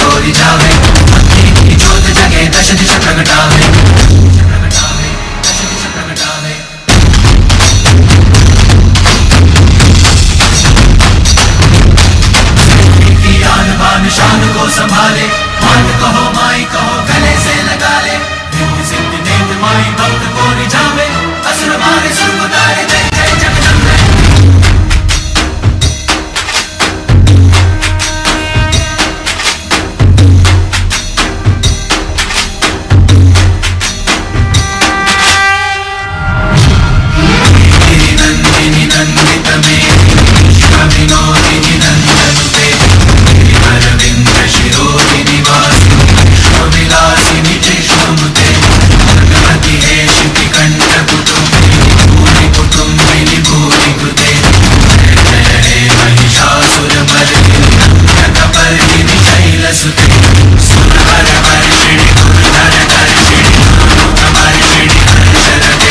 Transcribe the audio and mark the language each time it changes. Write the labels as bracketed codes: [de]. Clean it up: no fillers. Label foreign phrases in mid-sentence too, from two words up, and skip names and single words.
[hi] जावे, भक्ति की ज्योत जगे दश दिशा प्रगटावे, दश दिशा प्रगटावे। की आन बान शान को संभाले, मात कहो माई कहो गले से लगा ले, रिद्धि सिद्धि नेत्र माई भक्त को रिझावे, असुर मारे सुर को तारे, जय जय जगदम्बे। [sa] नंदिनी नंदित मेदिनी विश्वविनोदिनी नंदनुते, अरविंद शिरोदिनी वासिनी विश्वविलासिनी कृष्णनुते, भगवती हेशिति कंठ कुटुंबिनी भूरि कुटुंबिनी भूरि कृते, जय जय हे महिषासुरमर्दिनी नन्दकपर्दिनी शैलसुते, सुरवर वर्षिणि दुर्धर कर्षिणि मारुतमर्षिणि हर्षरते,